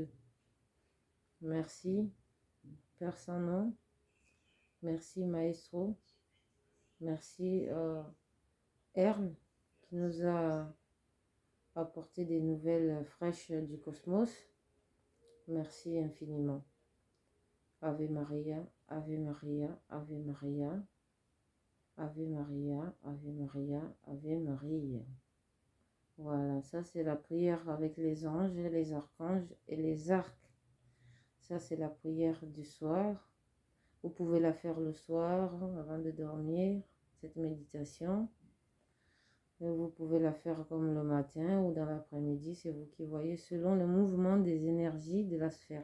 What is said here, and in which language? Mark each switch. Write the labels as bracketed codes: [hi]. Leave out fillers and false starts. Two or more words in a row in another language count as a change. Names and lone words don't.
[fr] Merci, Père Saint-Nom. Merci, Maestro. Merci, Erne, qui nous a apporté des nouvelles fraîches du cosmos. Merci infiniment. [la] Ave Maria, Ave Maria, Ave Maria, Ave Maria, Ave Maria, Ave Maria. [fr] Voilà, ça c'est la prière avec les anges, les archanges et les arcs. Ça c'est la prière du soir. Vous pouvez la faire le soir avant de dormir, cette méditation. Et vous pouvez la faire comme le matin ou dans l'après-midi, c'est vous qui voyez, selon le mouvement des énergies de la sphère.